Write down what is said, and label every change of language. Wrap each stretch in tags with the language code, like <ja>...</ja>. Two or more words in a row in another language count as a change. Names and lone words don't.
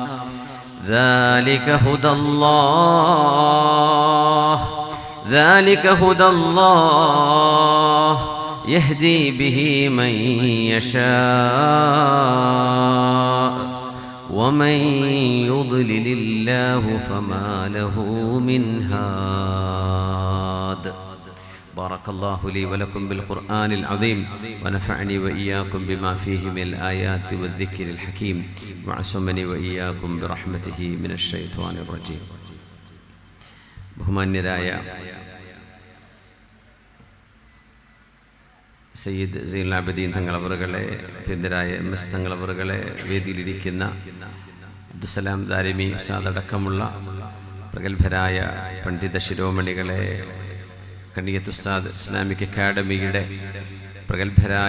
<ar>ذلك هدى الله يهدي به من يشاء ومن يضلل الله فما له من هاد. بارك الله لي ولكم بالقرآن العظيم ونفعني وإياكم بما فيه من الآيات والذكر الحكيم وعصمني وإياكم برحمته من الشيطان الرجيم.</ar> <ml>ബഹുമാന്യരായ സയ്യിദ് സൈനുൽ ആബിദീൻ തങ്ങളവറുകളെ, അഭ്യന്തരായ MS തങ്ങളവറുകളെ, വേദിയിലിരിക്കുന്ന അബ്ദുസ്സലാം ദാരിമി ഉസ്താദ് അടക്കമുള്ള പ്രഗത്ഭരായ പണ്ഡിത ശിരോമണികളെ, കണ്ണിയത്ത് ഉസ്താദ് ഇസ്ലാമിക് അക്കാഡമിയുടെ പ്രഗത്ഭരായ</ml>